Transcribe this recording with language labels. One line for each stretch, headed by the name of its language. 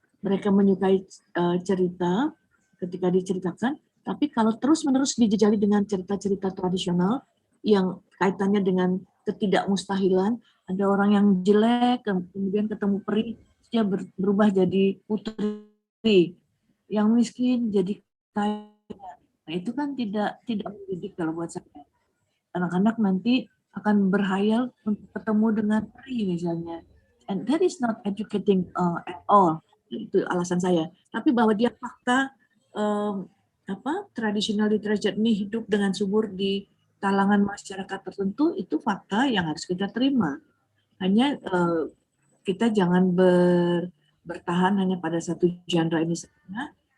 Indonesian: Mereka menyukai cerita ketika diceritakan, tapi kalau terus-menerus dijejali dengan cerita-cerita tradisional yang kaitannya dengan ketidakmustahilan, ada orang yang jelek, kemudian ketemu peri, dia berubah jadi putri, yang miskin jadi kaya. Nah, itu kan tidak mendidik kalau buat saya. Anak-anak nanti akan berhayal untuk ketemu dengan peri misalnya.
English: And that is not educating at all.
Indonesian: Itu alasan saya. Tapi bahwa dia fakta traditional literature ini hidup dengan subur di kalangan masyarakat tertentu, itu fakta yang harus kita terima. Hanya kita jangan bertahan hanya pada satu genre ini saja.